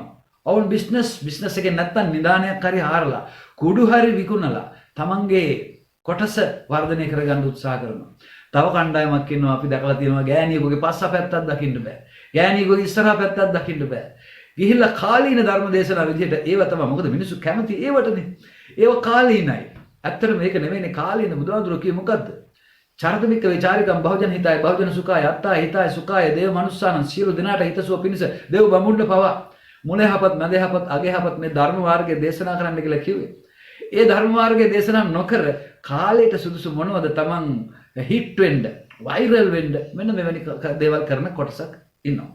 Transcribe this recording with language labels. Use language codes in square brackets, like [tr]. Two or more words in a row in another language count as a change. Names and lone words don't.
[si] ඔවුන් බිස්නස් එකෙන් නැත්තම් නිදානයක් හරි හාරලා කුඩු හරි විකුණලා තමන්ගේ කොටස වර්ධනය කරගන්න උත්සාහ කරනවා. තව කණ්ඩායමක් ඉන්නවා අපි දැකලා තියෙනවා ගෑණියෙකුගේ පස්ස පැත්තක් දකින්න බෑ. ගෑණියෙකුගේ ඉස්සරහ පැත්තක් දකින්න බෑ. ගිහිල්ලා කාලීන ධර්ම දේශනා විදිහට ඒව තමයි. මොකද මිනිස්සු කැමති ඒවටනේ. ඒව කාලීනයි. ඇත්තට මේක නෙමෙයිනේ කාලීන බුදුහාමුදුරුවෝ කියේ මොකද්ද? [pi] චරිතමික විචාරිකම් බහුජන හිතාය බහුජන සුඛාය අත්තා හිතාය සුඛාය දේව මනුස්සානං [si] සියලු දෙනාට හිතසුව පිණිස දේව බමුණ්ඩ පවා මුලෙහපත් මැදෙහපත් අගෙහපත් මේ ධර්ම මාර්ගයේ දේශනා කරන්න කියලා කිව්වේ. ඒ ධර්ම මාර්ගයේ දේශනා නොකර කාලයට සුදුසු මොනවද තමන් හිට් වෙන්න වෛරල් වෙන්න මෙන්න මෙවැනි දේවල් කරන කොටසක් ඉන්නවා.